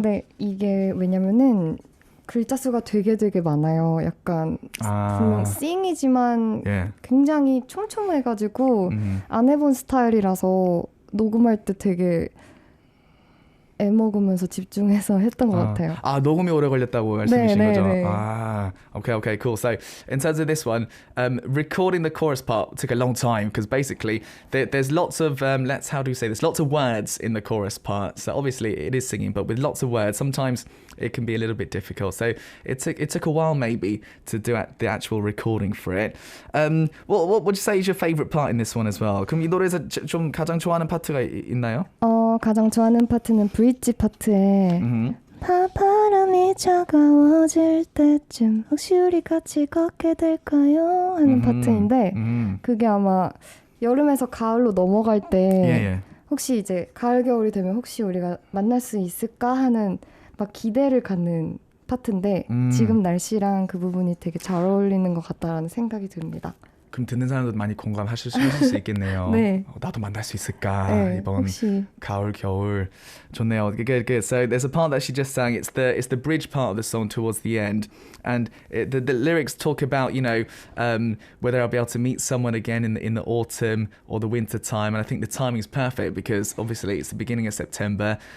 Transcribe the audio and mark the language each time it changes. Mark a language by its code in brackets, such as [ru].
[ko] 네, 이게 왜냐면은 글자 수가 되게 많아요. 약간 분명 싱이지만 굉장히 촘촘해가지고 안 해본 스타일이라서 녹음할 때 되게 애먹으면서 집중해서 했던 것 같아요. 녹음이 오래 걸렸다고 말씀이신 거죠? 네. [en] Okay, cool. So in terms of this one, recording the chorus part took a long time because basically there's lots of, how do you say this? Lots of words in the chorus part. So obviously it is singing, but with lots of words, sometimes it can be a little bit difficult. So it took a while maybe to do the actual recording for it. What would you say is your favourite part in this one as well? [ko] 그럼 이 노래에서 좀 가장 좋아하는 파트가 있나요? 가장 좋아하는 파트는 브릿지 파트에 바람이 차가워질 때쯤 혹시 우리 같이 걷게 될까요? 하는 파트인데 그게 아마 여름에서 가을로 넘어갈 때 혹시 이제 가을 겨울이 되면 혹시 우리가 만날 수 있을까 하는 막 기대를 갖는 파트인데 지금 날씨랑 그 부분이 되게 잘 어울리는 것 같다라는 생각이 듭니다. 그럼 듣는 사람도 많이 공감하실 수 있겠네요. 네. 나도 만날 수 있을까? 네, 이번 혹시. 가을 겨울 좋네요. [en] Good. So there's a part that she just sang. It's the bridge part of the song towards the end, and the lyrics talk about whether I'll be able to meet someone again in the autumn or the winter time. And I think the timing is perfect because obviously it's the beginning of September.